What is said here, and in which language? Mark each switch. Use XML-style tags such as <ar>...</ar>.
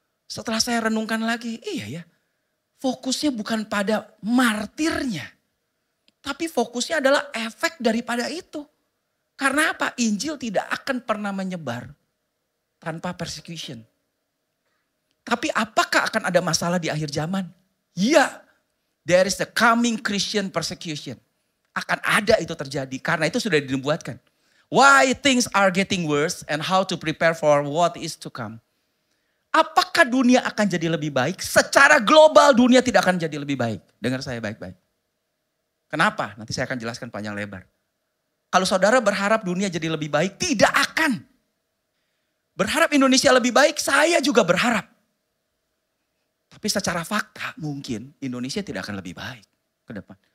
<id>Setelah saya renungkan lagi, iya ya. Fokusnya bukan pada martirnya. Tapi fokusnya adalah efek daripada itu. Karena apa? Injil tidak akan pernah menyebar tanpa persecution. Tapi apakah akan ada masalah di akhir zaman?</id> <en>Ya, there is the coming Christian persecution.</en> <id>Akan ada itu terjadi karena itu sudah dinubuatkan.</id> <en>Why things are getting worse and how to prepare for what is to come.</en> <id>Apakah dunia akan jadi lebih baik? Secara global dunia tidak akan jadi lebih baik. Dengar saya baik-baik. Kenapa? Nanti saya akan jelaskan panjang lebar. Kalau saudara berharap dunia jadi lebih baik, tidak akan. Berharap Indonesia lebih baik, saya juga berharap. Tapi secara fakta mungkin Indonesia tidak akan lebih baik ke depan.</id>